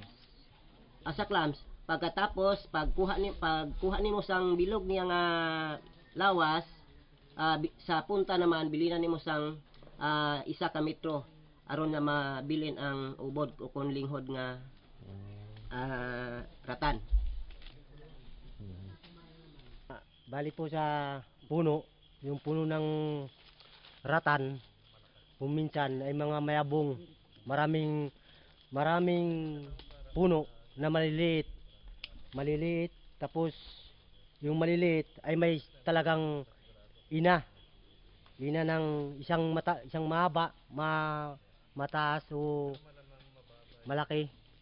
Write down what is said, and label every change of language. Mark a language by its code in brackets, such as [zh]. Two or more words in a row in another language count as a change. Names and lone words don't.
[hil] Sa clams pagkatapos pagkuha nimo sang bilog niya nga lawas, sa punta naman bilinan nimo sang 1 ka metro aron na mabilin ang ubod o kon linghod nga ratan. [tl] Bali po sa puno, yung puno ng ratan, minsan ay mga mayabong, maraming puno na maliliit, tapos yung maliliit ay may talagang ina ng isang mahaba, mataas o malaki.